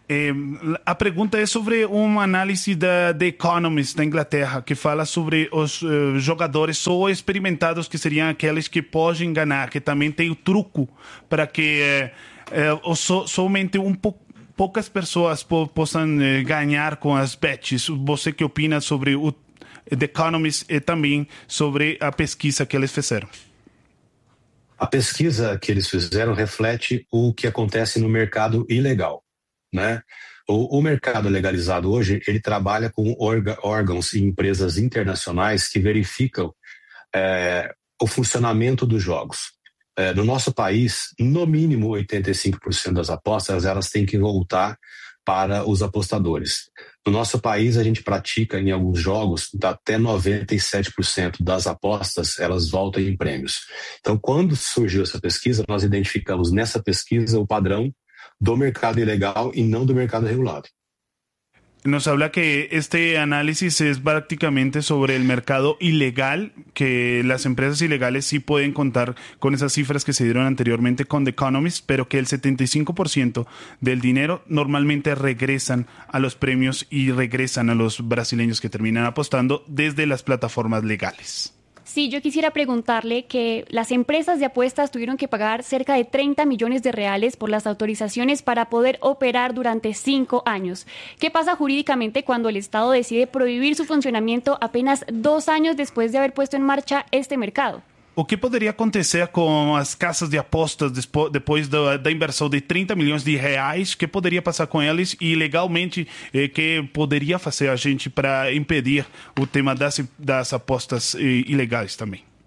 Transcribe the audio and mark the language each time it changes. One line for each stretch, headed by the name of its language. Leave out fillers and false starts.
Spanish: La pregunta es sobre un análisis de The Economist de Inglaterra que
Portuguese: fala
Spanish: sobre los jugadores o experimentados que serían aquellos que pueden ganar, que también tienen truco para que solamente un poco
Portuguese: poucas pessoas possam ganhar com as bets. Você que opina sobre o The Economist e também sobre a pesquisa que eles fizeram? A pesquisa que eles fizeram reflete o que acontece no mercado ilegal, né? O mercado legalizado hoje, ele trabalha com órgãos e empresas internacionais que verificam o funcionamento dos jogos. No nosso país, no mínimo 85% das apostas elas têm que voltar para os apostadores. No nosso país, a gente pratica em alguns jogos até 97% das apostas elas voltam em prêmios. Então, quando surgiu essa pesquisa, nós identificamos nessa pesquisa o padrão do mercado ilegal e não do mercado regulado.
Spanish: Nos habla que este análisis es prácticamente sobre el mercado ilegal, que las empresas ilegales sí pueden contar con esas cifras que se dieron anteriormente con The Economist, pero que el 75% del dinero normalmente regresan a los premios y regresan a los brasileños que terminan apostando desde las plataformas legales. Sí, yo quisiera preguntarle que las empresas de apuestas tuvieron que pagar cerca de 30 millones de reales por las autorizaciones para poder operar durante 5 años. ¿Qué pasa jurídicamente cuando el Estado decide prohibir su funcionamiento apenas 2 años después de haber puesto en marcha este mercado?
Portuguese: O que poderia acontecer com as casas de apostas depois da inversão de 30 milhões de reais? O que poderia passar com eles? E legalmente, o que poderia fazer a gente para impedir o tema das apostas ilegais também?